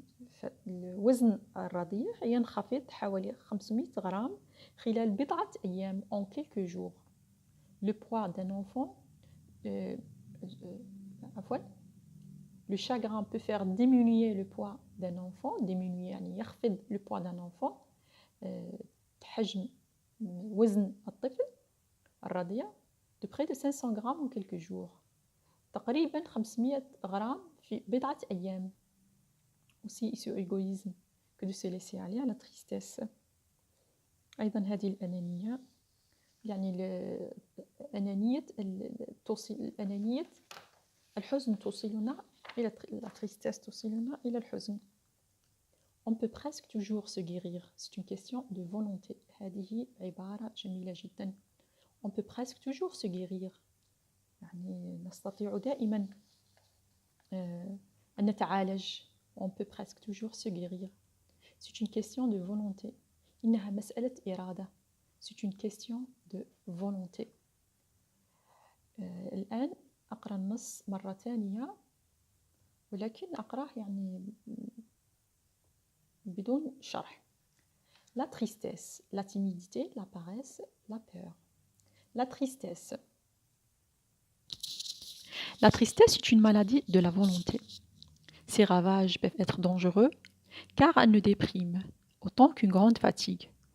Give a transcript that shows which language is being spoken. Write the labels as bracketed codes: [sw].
[ar] فالوزن الرضيع ينخفض حوالي 500 غرام خلال بضعة أيام, [fr] en quelques jours. Le poids d'un enfant, le chagrin peut faire diminuer le poids d'un enfant, diminuer [ar] يعني يخفض [fr] le poids d'un enfant, [ar] حجم وزن الطفل الرضيع [fr] de près de 500 grammes en quelques jours. [ar] تقريبا 500 غرام في بضعة أيام. [fr] Aussi ce égoïsme que de se laisser aller à la tristesse. [ar] أيضا هذه الأنانية, يعني الأنانية الحزن توصلنا إلى [fr] la tristesse, [ar] توصلنا إلى الحزن. [fr] On peut presque toujours se guérir. C'est une question de volonté. [ar] هذه عبارة جميلة جدا. [fr] On peut presque toujours se guérir. [ar] يعني نستطيع دائما أن نتعالج. [fr] On peut presque toujours se guérir. C'est une question de volonté. [ar] إنها مسألة إرادة. [fr] C'est une question de volonté. [ar] الآن أقرأ النص مرة ثانية, ولكن أقرأه يعني بدون شرح. [fr] La tristesse, la timidité, la paresse, la peur. La tristesse. La tristesse est une maladie de la volonté. Ses ravages peuvent être dangereux car elle ne déprime autant qu'une grande fatigue.